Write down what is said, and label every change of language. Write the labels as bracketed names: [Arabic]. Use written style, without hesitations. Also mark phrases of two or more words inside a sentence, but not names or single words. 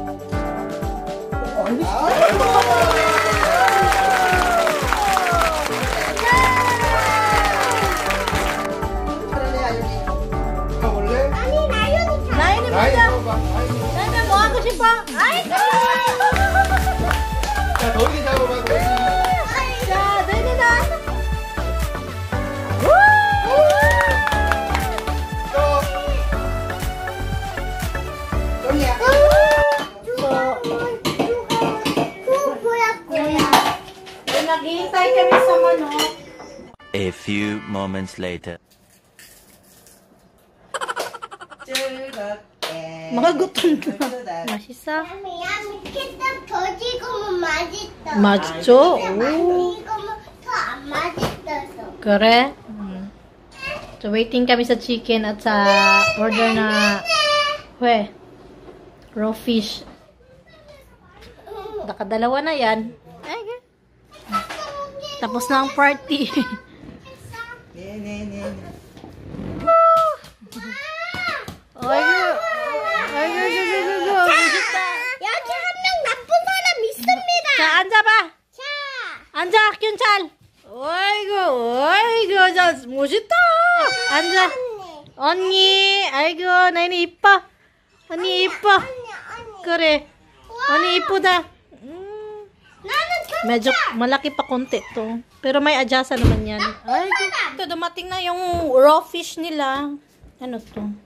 [Korean] 나연이 먼저. 나연이 뭐 하고 싶어? 아이고. 자, 도희 잡아봐. 자, 나연이다. [Filipino] Naghihintay kami sa manok. [English] A few moments later. [Filipino] Mga gutom na. [Korean] 맛있어? 밑에다 더 찍으면 맛있어. 맛있죠? 많이 익으면 더 안 맛있어서. 그래? [Filipino] So, waiting kami sa chicken at sa order na [English] raw fish. [Filipino] Nakadalawa na yan. Tapos na ang party. [Korean] 여기 한 명 나쁜 사람 있습니다. 자, 앉아봐. 자, 앉아, 균찰. 아이고, 자, 멋있다. 앉아. 언니, 아이고, 나연이 이뻐. 언니 이뻐. 그래. 언니 이쁘다. 나는 [Filipino] Medyo malaki pa konti to. Pero may adjasa naman yan. Ay, ito, dumating na yung [English] raw fish [Filipino] nila. Ano to?